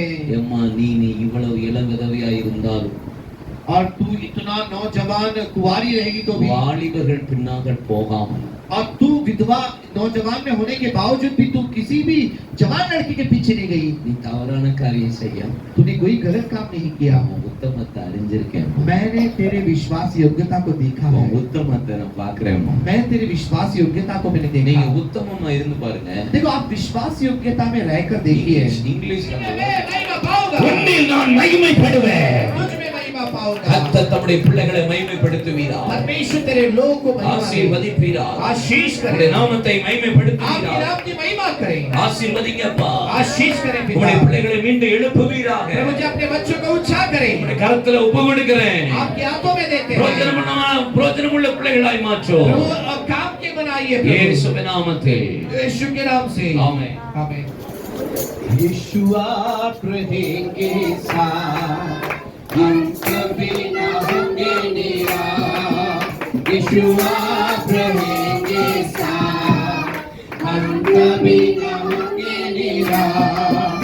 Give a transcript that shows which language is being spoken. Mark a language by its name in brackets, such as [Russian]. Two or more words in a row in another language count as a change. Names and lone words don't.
[Tamil] எம்மா நீ இவ்வளவு இளம் விதவையா இருந்தாலும் [Hindi] और तू इतना नौजवान कुंवारी रहेगी तो भी, [Tamil] வாலிபர்கள் பின்னாக போகாமல் [Hindi] और तू विधवा नौजवान में होने के बावजूद भी तू किसी भी जवान लड़की के पीछे नहीं गई, [Tamil] நீ தவறான காரியம் செய்ய [Hindi] तूने कोई गलत काम नहीं किया। [Tamil] உன் உத்தமத்தை அறிஞ்சிருக்கேன். [Hindi] मैंने तेरे विश्वास योग्यता को देखा है, [Tamil] உன் உத்தமத்தை நான் பாக்குறேன். [Hindi] मैं तेरे विश्वास योग्यता को मैंने [Tamil] நீங்க [Hindi] देखा। [Tamil] உத்தமமா இருந்து பாருங்க. [Hindi] देखो आप विश्वास योग्यता में रहकर देखिए, [Tamil] இங்கிலீஷ்ல [Hindi] महिमा पाओगा, [Tamil] உன்னில் நான் மகிமைப்படுவேன். [Hindi] तुझ में महिमा पाओगा। [Tamil] கர்த்தர் தம்முடைய பிள்ளைகளை மகிமைப்படுத்துவீரா, [Hindi] परमेश्वर तेरे लोग को महिमा दे, [Tamil] ஆசீர்வதிப்பீரா, [Hindi] आशीष [Tamil] உம்முடைய [Hindi] करे, [Tamil] நாமத்தை [Hindi] आपके [Tamil] மகிமைப்படுத்துவீரா. [Hindi] नाम की महिमा करें, [Tamil] ஆசீர்வதிங்கப்பா. [Hindi] आशीष करें पिता। [Tamil] உம்முடைய பிள்ளைகளை மீண்டும் எழுப்புவீராக. [Hindi] प्रभु जी अपने बच्चों को उत्साह करें, [Tamil] உம்முடைய கரத்துல ஒப்பு கொடுக்கிறேன். [Hindi] आपके हाथों में देते हैं। [Tamil] பிரோஜனமுள்ள பிள்ளைகளாய் மாற்றோ. [Hindi] प्रभु अब काम के बनाइए प्रभु, [Tamil] இயேசுவின் நாமத்தில் [Hindi] यीशु के नाम से [Tamil] ஆமென். [Hindi] आमीन। यीशु आप रहेंगे साथ, हम कभी न होंगे निराश। यीशु आप रहेंगे साथ, हम कभी न होंगे निराश।